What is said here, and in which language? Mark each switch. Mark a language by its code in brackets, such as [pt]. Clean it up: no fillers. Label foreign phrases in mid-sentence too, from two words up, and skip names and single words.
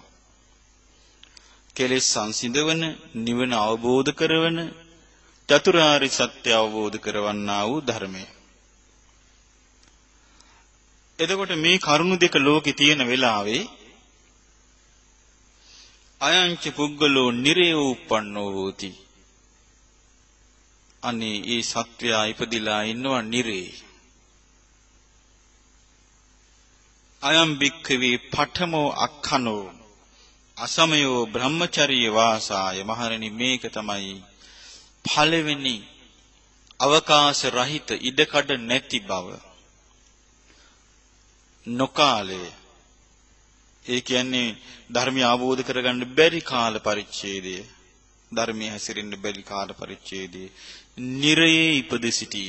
[si] කෙලෙස් සංසිඳවන, නිවන අවබෝධ කරවන, චතුරාර්ය සත්‍ය අවබෝධ කරවන්නා වූ ධර්මය. එතකොට මේ කරුණු දෙක ලෝකේ තියෙන වෙලාවේ [pi] අයංච පුග්ගලෝ නිරේ උප්පන්නෝ හෝති. [si] අනේ ඒ සත්වයා ඉපදිලා ඉන්නවා නිරේ. [pi] අයම් භික්ඛවේ පඨමෝ අක්ඛනෝ අසමයෝ බ්‍රහ්මචර්ය වාසාය [si] මහණෙනි මේක තමයි පළවෙනි අවකාශ රහිත ඉඩකඩ නැති බව නොකාලය ඒ කියන්නේ ධර්මය අවබෝධ කරගන්න බැරි කාල පරිච්ඡේදය ධර්මයේ හැසිරෙන්න බැරි කාල පරිච්ඡේදය නිරයේ ඉපද සිටීම.